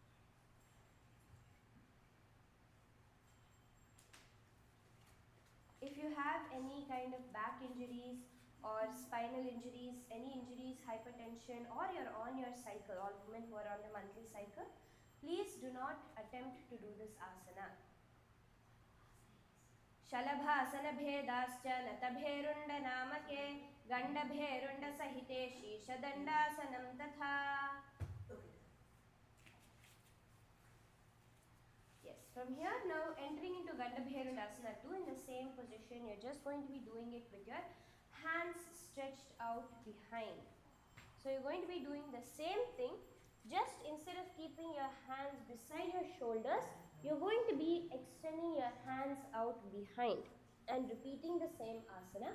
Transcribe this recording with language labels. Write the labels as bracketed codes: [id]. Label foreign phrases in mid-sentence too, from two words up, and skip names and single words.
[en] If you have any kind of back injuries or spinal injuries, any injuries, hypertension, or you're on your cycle, all women who are on the monthly cycle, please do not attempt to do this asana. [sa] Shalabhasana bhedascha natabherunda namake gandabherunda sahite shishadandāsanam tatha. [en] Yes, from here now entering into Gandabherundasana 2 in the same position, you're just going to be doing it with your hands stretched out behind. So you're going to be doing the same thing, just instead of keeping your hands beside your shoulders, you're going to be extending your hands out behind and repeating the same asana.